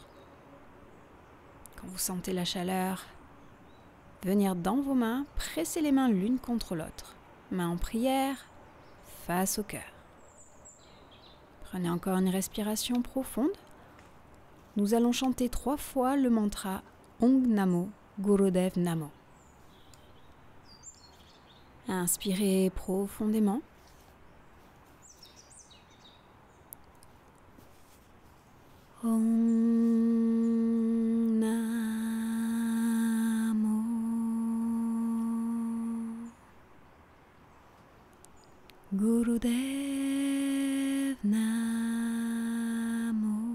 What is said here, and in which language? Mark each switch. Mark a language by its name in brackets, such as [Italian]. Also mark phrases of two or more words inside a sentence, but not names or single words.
[French] Quand vous sentez la chaleur venir dans vos mains, pressez les mains l'une contre l'autre. Mains en prière, face au cœur. Prenez encore une respiration profonde. Nous allons chanter 3 fois le mantra [Punjabi] Ong Namo Gurudev Namo. [French] Inspirez profondément. [Punjabi] Ong Namo Gurudev Namo.